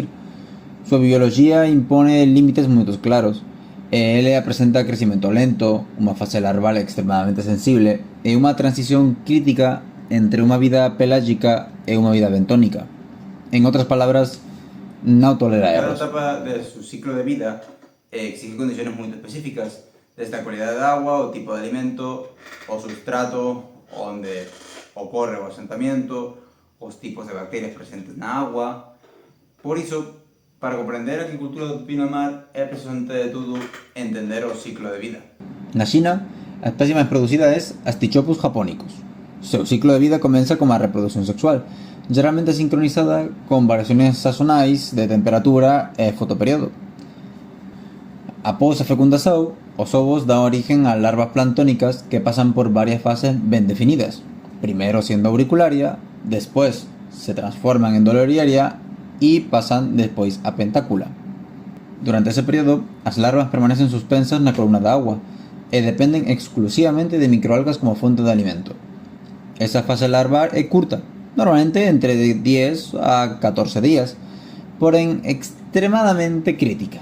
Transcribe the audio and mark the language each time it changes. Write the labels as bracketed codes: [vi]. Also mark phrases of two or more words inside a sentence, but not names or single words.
[gl] Súa biología impone límites moi claros, e ele presenta crecimento lento, unha fase larval extremadamente sensible e unha transición crítica entre unha vida pelágica e unha vida bentónica. En outras palabras, non tolera erros. [es] Cada etapa de su ciclo de vida exige condiciones muy específicas, desde la calidad de agua, [gl] o tipo de alimento, o sustrato, onde ocorre o asentamiento, os tipos de bacterias presentes na agua. Por iso, para comprender a agricultura do pepino do mar, é preciso, ante de todo, entender o ciclo de vida. Na China, a especie máis producida é Astichopus japonicus. O seu ciclo de vida comeza como a reproducción sexual, geralmente sincronizada con variaciones sazonais de temperatura e fotoperiodo. Após a fecundación, os ovos dan origen a larvas planctónicas que pasan por varias fases ben definidas. [es] Primero siendo auricularia, después se transforman en doloriaria y pasan [gl] despois a pentácula. Durante ese período, as larvas permanecen suspensas na columna de agua e dependen exclusivamente de microalgas como fonte de alimento. Esa fase larval é curta, normalmente entre 10 a 14 días, porén extremadamente crítica.